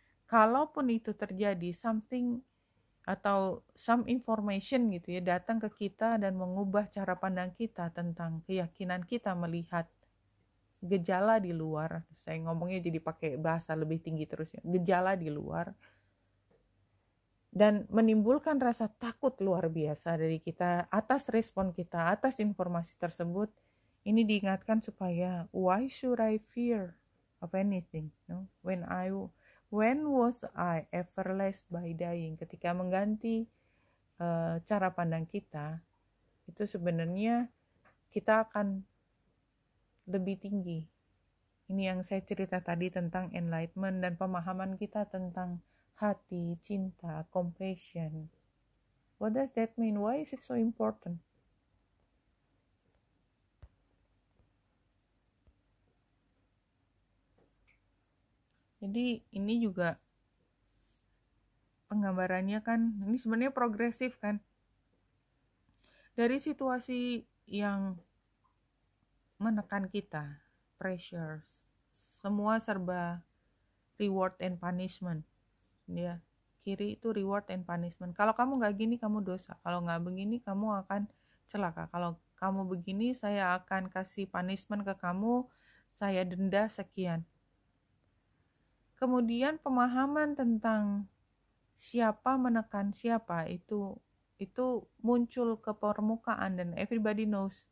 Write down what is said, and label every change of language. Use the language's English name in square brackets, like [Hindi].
[Indonesian] Kalaupun itu terjadi, something atau some information gitu ya, datang ke kita dan mengubah cara pandang kita tentang keyakinan kita melihat gejala di luar. Saya ngomongnya jadi pakai bahasa lebih tinggi terus ya, gejala di luar. Dan menimbulkan rasa takut luar biasa dari kita atas respon kita, atas informasi tersebut. Ini diingatkan supaya, [English] why should I fear of anything? No? When was I ever less by dying? [Indonesian] Ketika mengganti cara pandang kita, itu sebenarnya kita akan lebih tinggi. Ini yang saya cerita tadi tentang enlightenment dan pemahaman kita tentang hati, cinta, compassion. [English] What does that mean? Why is it so important? [Indonesian] Jadi ini juga penggambarannya kan, ini sebenarnya progresif kan. Dari situasi yang menekan kita, pressures, semua serba [English] reward and punishment. [Indonesian] Ya, kiri itu [English] reward and punishment. [Indonesian] Kalau kamu nggak gini, kamu dosa. Kalau nggak begini, kamu akan celaka. Kalau kamu begini, saya akan kasih punishment ke kamu, saya denda sekian. Kemudian pemahaman tentang siapa menekan siapa itu muncul ke permukaan dan [English] everybody knows.